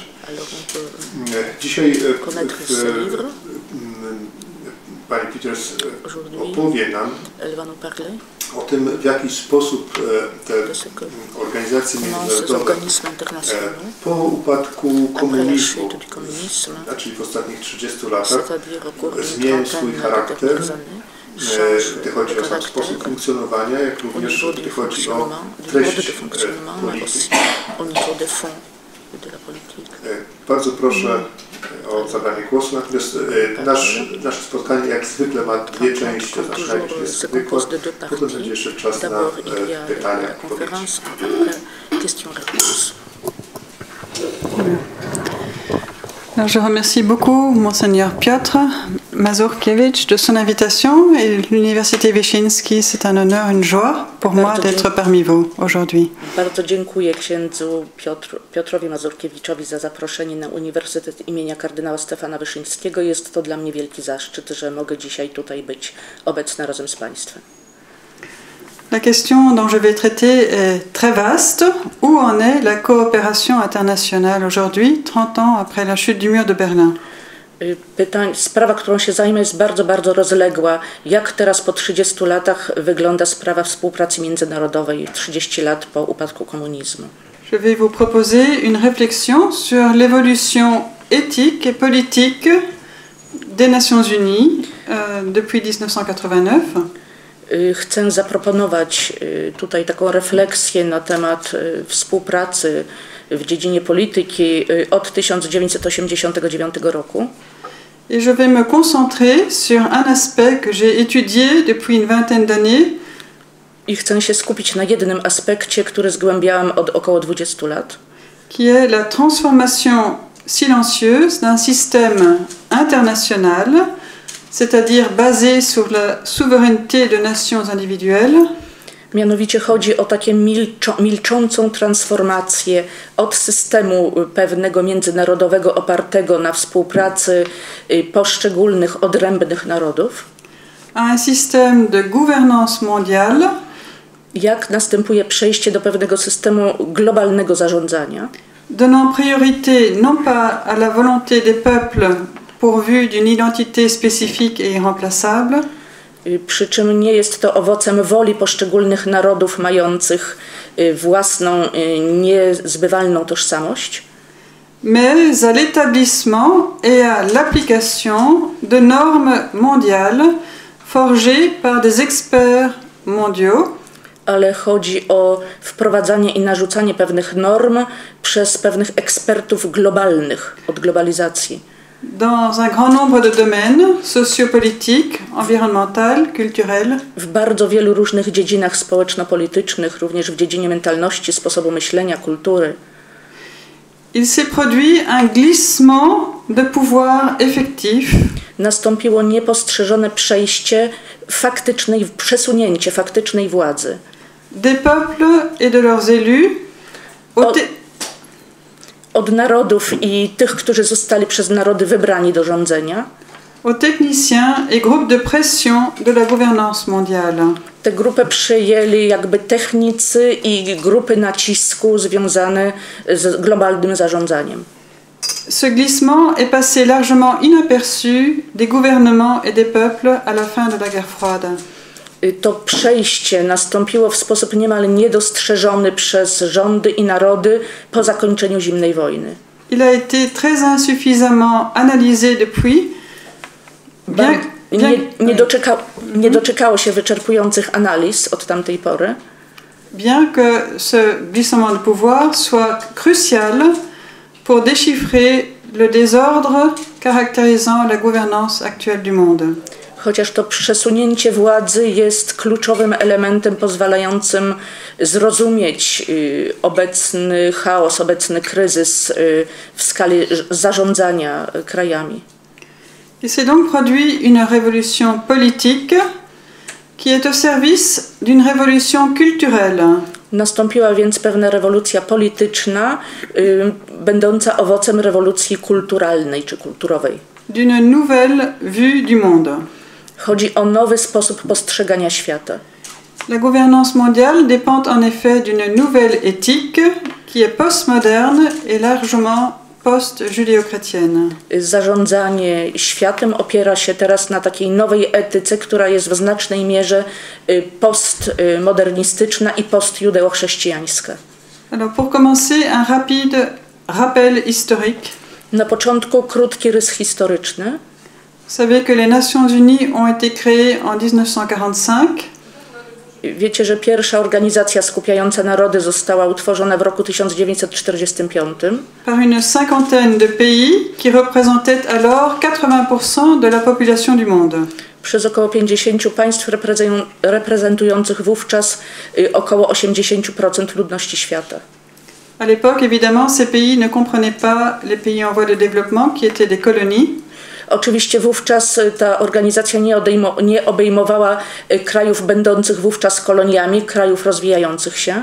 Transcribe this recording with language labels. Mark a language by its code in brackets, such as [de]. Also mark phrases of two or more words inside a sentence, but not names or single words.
[pl] Dzisiaj pani Peters opowie nam o tym, w jaki sposób te organizacje międzynarodowe po upadku komunizmu, czyli w ostatnich 30 latach, zmieniają swój charakter, gdy chodzi o sam sposób funkcjonowania, jak również gdy chodzi o treść polityki. Bardzo proszę o zabranie głosu, natomiast nasze spotkanie jak zwykle ma 2 części, to znaczy najpierw jest wykład, potem będzie jeszcze czas na pytania i odpowiedzi. [fr] Alors, je remercie beaucoup Monseigneur Piotr Mazurkiewicz de son invitation et l'Université Wyszynski. C'est un honneur, une joie pour moi d'être parmi vous aujourd'hui. [pl] Bardzo dziękuję księdzu Piotrowi Mazurkiewiczowi za zaproszenie na Uniwersytet imienia kardynała Stefana Wyszyńskiego. Jest to dla mnie wielki zaszczyt, że mogę dzisiaj tutaj być obecna razem z Państwem. [fr] La question dont je vais traiter est très vaste. Où en est la coopération internationale aujourd'hui, 30 ans après la chute du mur de Berlin? [pl] Sprawa, którą się zajmę, jest bardzo, bardzo rozległa. Jak teraz po 30 latach wygląda sprawa współpracy międzynarodowej 30 lat po upadku komunizmu? [fr] Je vais vous proposer une réflexion sur l'évolution éthique et politique des Nations Unies depuis 1989. [pl] Chcę zaproponować tutaj taką refleksję na temat współpracy w dziedzinie polityki od 1989 roku. [fr] Et je vais me concentrer sur un aspect que j'ai étudié depuis une vingtaine d'années. [pl] I chcę się skupić na jednym aspekcie, który zgłębiałam od około 20 lat. [fr] Qui est la transformation silencieuse d'un système international, c'est-à-dire basé sur la souveraineté de nations individuelles. [pl] Mianowicie chodzi o takie milczącą transformację od systemu pewnego międzynarodowego opartego na współpracy poszczególnych odrębnych narodów. [fr] Un système de gouvernance mondiale. [pl] Jak następuje przejście do pewnego systemu globalnego zarządzania. [fr] Donnant priorité non pas à la volonté des peuples pourvus d'une identité spécifique et irremplaçable. [pl] Przy czym nie jest to owocem woli poszczególnych narodów mających własną, niezbywalną tożsamość. [fr] mais à l'établissement et à l'application de normes mondiales forgées par des experts mondiaux. [pl] Ale chodzi o wprowadzanie i narzucanie pewnych norm przez pewnych ekspertów globalnych od globalizacji. [fr] Dans un grand nombre de domaines sociopolitiques, environnementaux, culturels. [pl] W bardzo wielu różnych dziedzinach społeczno-politycznych, również w dziedzinie mentalności, sposobu myślenia, kultury. [fr] Il s'est produit un glissement de pouvoir effectif. [pl] Nastąpiło niepostrzeżone przejście przesunięcie faktycznej władzy. [fr] Des peuples et de leurs élus [pl] od narodów i tych, którzy zostali przez narody wybrani do rządzenia. [fr] Aux techniciens et groupes de pression de la gouvernance mondiale. [pl] Tę grupę przyjęli jakby technicy i grupy nacisku związane z globalnym zarządzaniem. [fr] Ce glissement est passé largement inaperçu des gouvernements et des peuples à la fin de la guerre froide. [pl] To przejście nastąpiło w sposób niemal niedostrzeżony przez rządy i narody po zakończeniu zimnej wojny. [fr] Il a été très insuffisamment analysé depuis. [pl] Nie doczekało się wyczerpujących analiz od tamtej pory. [fr] Bien que ce glissement de pouvoir soit crucial pour déchiffrer le désordre caractérisant la gouvernance actuelle du monde. [pl] Chociaż to przesunięcie władzy jest kluczowym elementem pozwalającym zrozumieć obecny chaos, obecny kryzys w skali zarządzania krajami. [fr] Il s'est donc produit une révolution politique qui est au service d'une révolution culturelle. [pl] Nastąpiła więc pewna rewolucja polityczna, będąca owocem rewolucji kulturalnej czy kulturowej. [fr] D'une nouvelle vue du monde. [pl] Chodzi o nowy sposób postrzegania świata. [fr] La gouvernance mondiale dépend en effet d'une nouvelle éthique qui est postmoderne et largement post-judéo-chrétienne. [pl] Zarządzanie światem opiera się teraz na takiej nowej etyce, która jest w znacznej mierze postmodernistyczna i postjudeochrześcijańska. [fr] Alors pour commencer, un rapide rappel historique. [pl] Na początku krótki rys historyczny. [fr] Vous savez que les Nations Unies ont été créées en 1945. [pl] Wiecie, że pierwsza organizacja skupiająca narody została utworzona w roku 1945 [fr] par une cinquantaine de pays qui représentaient alors 80% de la population du monde. [pl] Przez około 50 państw reprezentujących wówczas około 80% ludności świata. [fr] À l'époque, évidemment, ces pays ne comprenaient pas les pays en voie de développement qui étaient des colonies. [pl] Oczywiście wówczas ta organizacja nie obejmowała krajów będących wówczas koloniami, krajów rozwijających się.